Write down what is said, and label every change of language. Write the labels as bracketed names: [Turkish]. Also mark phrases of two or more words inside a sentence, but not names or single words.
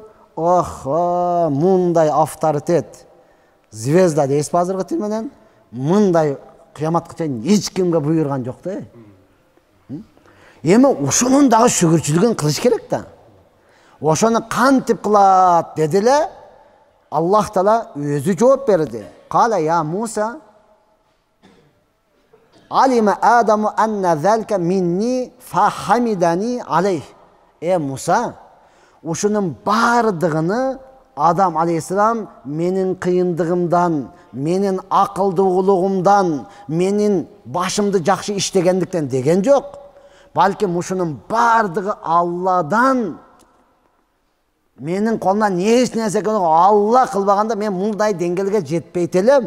[Kyrgyz] Охо, мындай авторитет, звезда дейсиз азыркы тил менен, мындай кыяматка чейин эч кимге буйрган жок да. Эми ушунун дагы шүгүрчүлүгүн кылыш керек да. Ошону кантип кылат дедиле, Аллах Таала өзү жооп берди. [Arabic] قال يا موسى، علم آدم أن ذلك مني فحمدني عليه. [Kyrgyz] Муса, ушунун бардыгыны Адам алейхисалам менин кыйындыгымдан, менин акылдуулугумдан, менин башымды жакшы иштегендиктен деген жок. Балким ушунун бардыгы Алладан. Менин колумдан эч нерсе Алла кылбаганда мен мындай деңгээлге жетпейт элем.